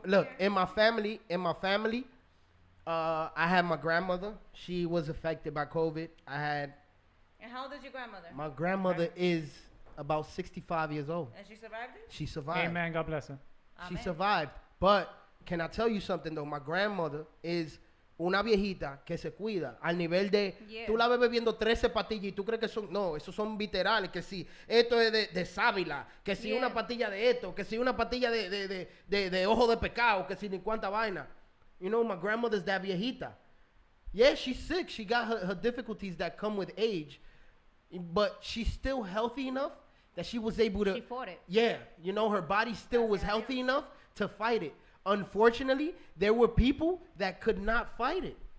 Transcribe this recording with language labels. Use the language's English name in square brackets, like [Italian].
[English] Look, in my family, I had my grandmother. She was affected by COVID. and how old is your grandmother? My grandmother is about 65 years old. And she survived it? She survived. amen, God bless her. She Amen. survived. But can I tell you something though? My grandmother is [Spanish] una viejita que se cuida al nivel de [English] Yeah. [Spanish] tú la ves bebiendo 13 pastillas y tú crees que son no, esos son literales, que si esto es de sábila, que si [English] Yeah. [Spanish] una pastilla de esto, que si una pastilla de ojo de pecado, que si ni cuánta vaina. [English] You know, my grandmother's that viejita. Yeah, she's sick. She got her difficulties that come with age, but she's still healthy enough that she was able to. She fought it. Yeah, you know, her body still was healthy enough to fight it. Unfortunately, there were people that could not fight it.